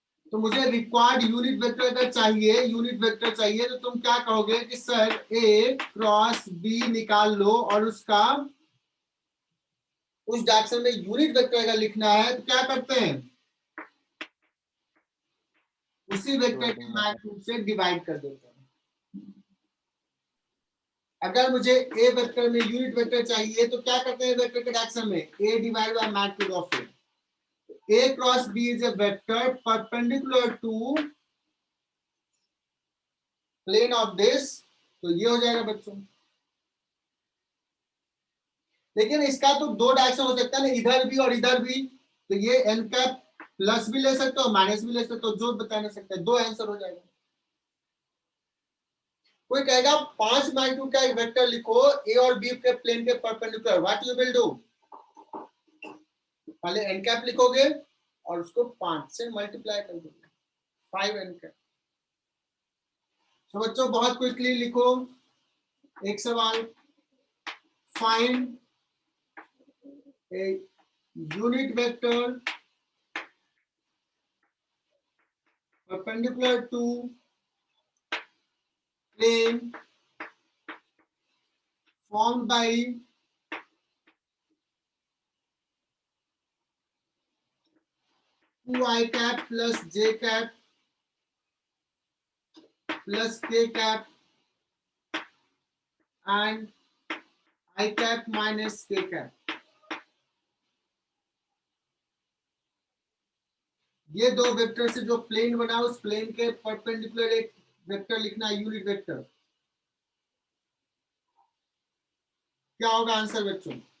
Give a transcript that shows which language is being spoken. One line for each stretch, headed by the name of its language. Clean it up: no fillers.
Hindi: तो मुझे required unit vector अगर चाहिए, यूनिट वेक्टर चाहिए, तो तुम क्या कहोगे कि सर ए क्रॉस बी निकाल लो और उसका उस डायरेक्शन में यूनिट वेक्टर अगर लिखना है तो क्या करते हैं, उसी वेक्टर के मैग्नीट्यूड से डिवाइड कर देते हैं। अगर मुझे ए वेक्टर में यूनिट वेक्टर चाहिए तो क्या करते हैं, वेक्टर के डायरेक्शन में ए
English: Divide by magnitude of A. A cross B is a vector perpendicular to plane of this,
Hindi: तो ये हो जाएगा बच्चों। लेकिन इसका तो दो डायरेक्शन हो सकता है ना, इधर भी और इधर भी, तो ये n कैप प्लस भी ले सकते हो माइनस भी ले सकते हो, जो बता नहीं सकते, दो आंसर हो जाएगा। कोई कहेगा 5 मैग्नीट्यूड का एक वेक्टर लिखो ए और बी के प्लेन के perpendicular,
English: what you will do,
Hindi: पहले n कैप लिखोगे और उसको 5 से मल्टीप्लाई कर दोगे, 5n कैप। तो बच्चों बहुत क्विकली लिखो एक सवाल,
English: Find a unit vector perpendicular to plane formed by two I cap plus j cap plus k cap and I cap minus k cap।
Hindi: ये दो वेक्टर से जो प्लेन बना उस प्लेन के परपेंडिकुलर एक वेक्टर लिखना है, यूनिट वेक्टर। क्या होगा आंसर बच्चों?